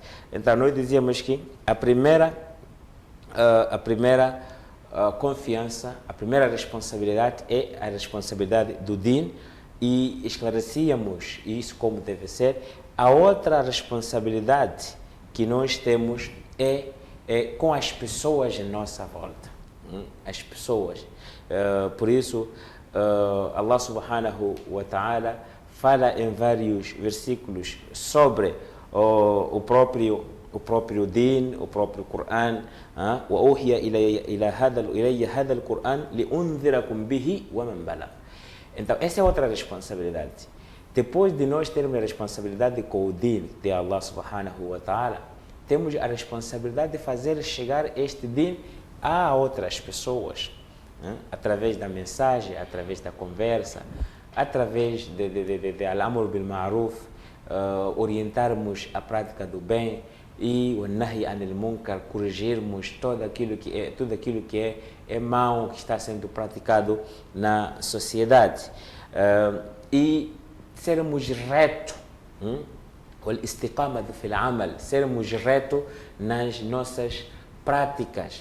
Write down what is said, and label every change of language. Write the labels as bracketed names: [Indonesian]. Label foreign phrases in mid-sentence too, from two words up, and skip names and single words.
[Portuguese] Então, nós dizíamos que a primeira confiança, a primeira responsabilidade é a responsabilidade do Din, e esclarecíamos isso como deve ser. A outra responsabilidade que nós temos é com as pessoas em nossa volta. As pessoas. Por isso, [Arabic] الله سبحانه وتعالى [Portuguese] fala em vários versículos sobre o próprio Din, o próprio Coran. [Arabic] وَأُوحِيَ إِلَيَّ هَذَا الْقُرْآنِ لِأُنذِرَكُمْ بِهِ وَمَنْ بَلَغَ. [Portuguese] Então, essa é outra responsabilidade. Depois de nós termos a responsabilidade com o Din de [Arabic] الله سبحانه وتعالى, [Portuguese] temos a responsabilidade de fazer chegar este Din a outras pessoas, através da mensagem, através da conversa, através de [Arabic] الأمر بالمعروف, [Portuguese] orientarmos a prática do bem, e o [Arabic] النهي عن المنكر, [Portuguese] corrigirmos tudo aquilo que é mau, que está sendo praticado na sociedade, e sermos retos, [Arabic] الاستقامة في العمل, [Portuguese] sermos retos nas nossas práticas.